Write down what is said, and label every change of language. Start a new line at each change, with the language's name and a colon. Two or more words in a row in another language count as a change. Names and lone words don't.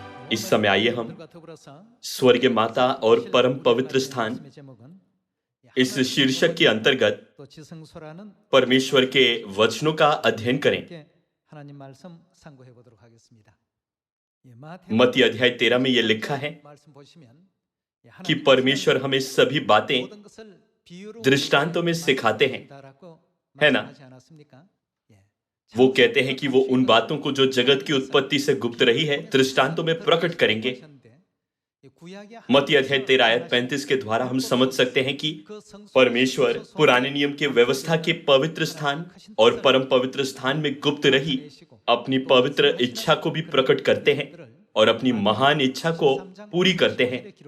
Hindi: इस समय आइए हम
Korean: 들과 더불어서
Hindi: स्वर्गीय माता और परम पवित्र
Korean: 오늘
Hindi: स्थान
Korean: 말씀의 제목은
Hindi: इस शीर्षक के अंतर्गत
Korean: 또 지성소라는
Hindi: परमेश्वर के वचनों का अध्ययन करें।
Korean: 함께 하나님 말씀 상고해 보도록 하겠습니다.
Hindi: मत्ती अध्याय 13 में यह लिखा है
Korean: 말씀 보시면
Hindi: कि परमेश्वर हमें सभी बातें
Korean: 모든 것을 비유로
Hindi: दृष्टांतों में सिखाते हैं,
Korean: 말씀하신다라고
Hindi: है ना?
Korean: 말씀하지 않았습니까?
Hindi: वो कहते हैं कि वो उन बातों को जो जगत की उत्पत्ति से गुप्त रही है दृष्टांतों में प्रकट करेंगे। मत्ती अध्याय 13 आयत 35 के द्वारा हम समझ सकते हैं कि परमेश्वर पुराने नियम के व्यवस्था के पवित्र स्थान और परम पवित्र स्थान में गुप्त रही अपनी पवित्र इच्छा को भी प्रकट करते हैं और अपनी महान इच्छा को पूरी करते हैं।